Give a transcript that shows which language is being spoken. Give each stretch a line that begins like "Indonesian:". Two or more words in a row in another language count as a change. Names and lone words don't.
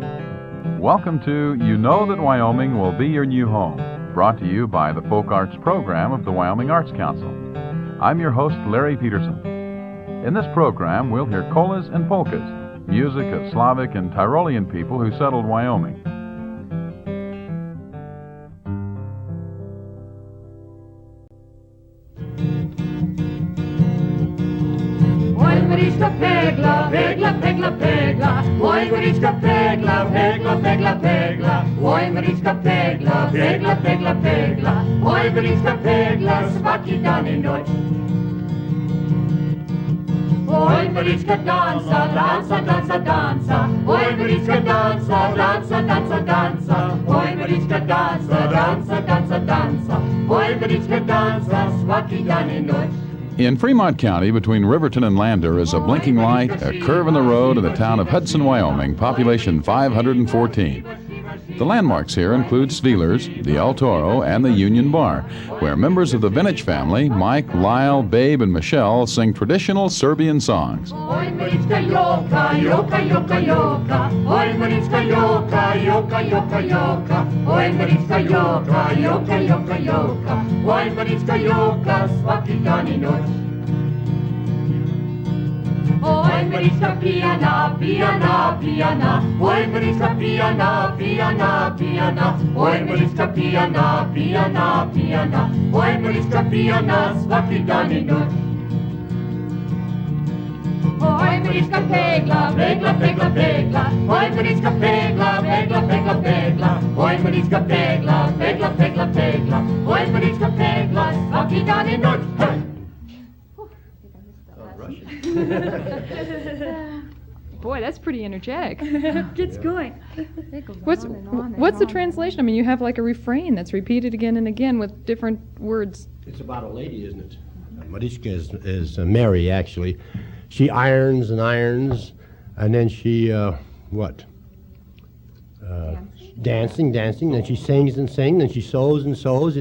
English: Welcome to You Know That Wyoming Will Be Your New Home, brought to you by the Folk Arts Program of the Wyoming Arts Council. I'm your host, Larry Peterson. In this program, we'll hear colas and polkas, music of Slavic and Tyrolean people who settled Wyoming.
Serbian: Mariska pegla, pegla, pegla, pegla. Oj, Mariska pegla, pegla, pegla, pegla. Oj, Mariska pegla, pegla, pegla, pegla. Oj, Mariska pegla, svaki dan I noć. Oj, Mariska dansa, dansa, dansa, dansa. Oj, Mariska dansa, dansa, dansa, dansa. Oj, Mariska dansa, dansa, dansa, dansa. Oj, Mariska dansa, svaki dan I noć.
English: In Fremont County, between Riverton and Lander, is a blinking light, a curve in the road, in the town of Hudson, Wyoming, population 514. The landmarks here include Sviler's, the El Toro, and the Union Bar, where members of the Vinich family, Mike, Lyle, Babe, and Michelle, sing traditional Serbian songs.
Serbian: Oj, Mariska joka, joka, joka, joka. Oj, Mariska joka, joka, joka, joka. Oj, Mariska joka, joka, joka, joka. Oj, Mariska joka, svaki dan I noć. Oj, Mariska pijana, pijana, pijana. Oj, Mariska pijana, pijana, pijana. Oj, Mariska pijana, pijana, pijana. Oj, Mariska pijana, svaki dan I noć. Oj, Mariska pegla, pegla, pegla, pegla. Oj, Mariska pegla, pegla, pegla, pegla. Oj, Mariska pegla, pegla, pegla, pegla. Oj, Mariska pegla, svaki dan I noć.
English: Boy, that's pretty energetic. Gets going. What's the translation? I mean, you have like a refrain that's repeated again and again with different words. It's about a lady, isn't it? Mariska is Mary, actually. She irons and irons, and then she, dancing, then she sings and sings, then she sews and sews.